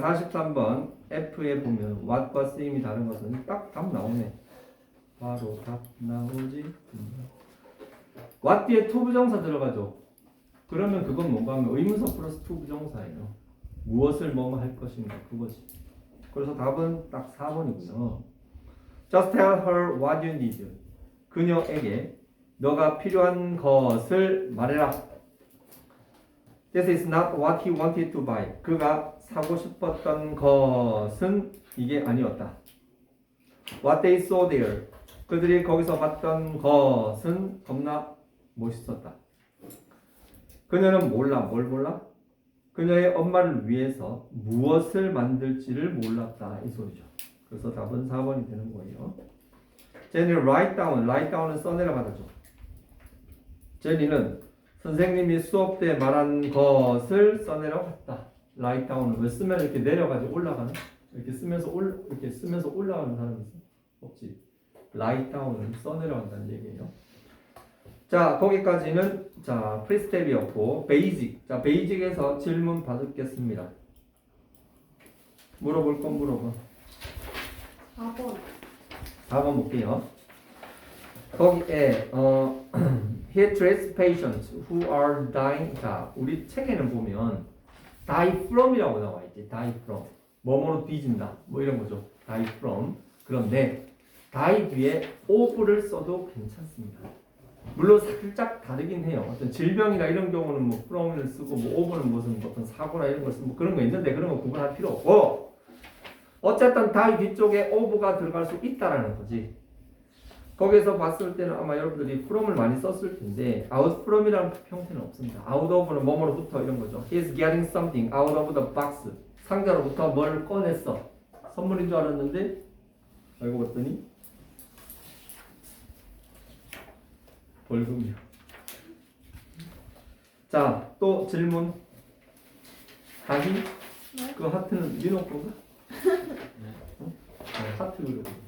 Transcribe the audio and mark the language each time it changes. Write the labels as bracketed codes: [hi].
[ko] 43번 F에 보면 what과 쓰임이 다른 것은 딱 답 나오네. 바로 답 나오지. what 뒤에 to 부정사 들어가죠. 그러면 그건 뭔가 하면 의문사 플러스 to 부정사예요. 무엇을 뭐뭐 할 것인가 그것이. 그래서 답은 딱 4번이고요. [en] Just tell her what you need. [ko] 그녀에게 너가 필요한 것을 말해라. [en] This is not what he wanted to buy. [ko] 그가 사고 싶었던 것은 이게 아니었다. [en] What they saw there. [ko] 그들이 거기서 봤던 것은 겁나 멋있었다. 그녀는 몰라. 뭘 몰라? 그녀의 엄마를 위해서 무엇을 만들지를 몰랐다. 이 소리죠. 그래서 답은 4번이 되는 거예요. [en] 제니 write down. [ko] write down은 써내려 받아줘. 제니는 선생님이 수업 때 말한 것을 써내려 갔다. write down은 왜 쓰면 이렇게 내려가지고 올라가는? 이렇게 쓰면서 올라가는 사람이 있어? 없지. write down은 써내려간다는 얘기예요. 자, 거기까지는 자 프리스텝이었고 베이직. 자, 베이직에서 질문 받겠습니다. 물어볼 건 물어봐. 4번. 4번 볼게요. 거기에 [en] he treats patients who are dying. [ko] 자, 우리 책에는 보면 die from이라고 나와 있지. die from. 뭐뭐로 뒤진다. 뭐 이런 거죠. die from. 그런데 die 뒤에 of를 써도 괜찮습니다. 물론 살짝 다르긴 해요. 어떤 질병이나 이런 경우는 뭐 from을 쓰고 뭐 of는 무슨 어떤 사고나 이런 걸 쓰고 뭐 그런 거 있는데 그런 거 구분할 필요 없고 어쨌든 die 뒤쪽에 of가 들어갈 수 있다라는 거지. 거기에서 봤을 때는 아마 여러분들이 from을 많이 썼을 텐데 out from이라는 형태는 없습니다. out of는 뭐뭐로부터 이런 거죠. [en] He is getting something out of the box. [ko] 상자로부터 뭘 꺼냈어. 선물인 줄 알았는데 알고 봤더니 벌금이야. 자, 또 질문. 다시 네? 그 하트는 민호 건가? 어? 네, 하트 그려.